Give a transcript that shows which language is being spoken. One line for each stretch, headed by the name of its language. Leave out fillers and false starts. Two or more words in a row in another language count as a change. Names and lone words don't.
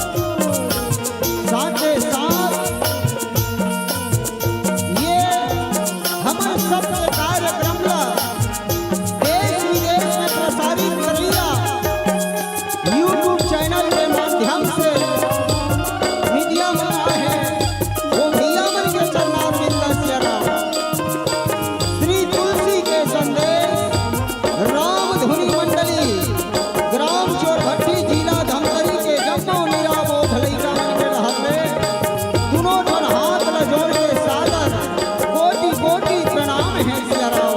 Chhattisgarhi: साथ ही साथ ये हमारे सबके कार्यक्रम ला देश विदेश में प्रसारित करैया यूट्यूब चैनल के माध्यम से मीडिया में आए हैं, वो भैया मन के चरणारविंद श्याराम। श्री तुलसी के संदेश राम धुनी मंडली ग्राम चोरभट्टी जिला धमतरी के जम्मो निराबोध लइका मन के रहते दोनों जन हाथ ल जोड़ के सादर कोटि कोटि प्रणाम है श्याराम।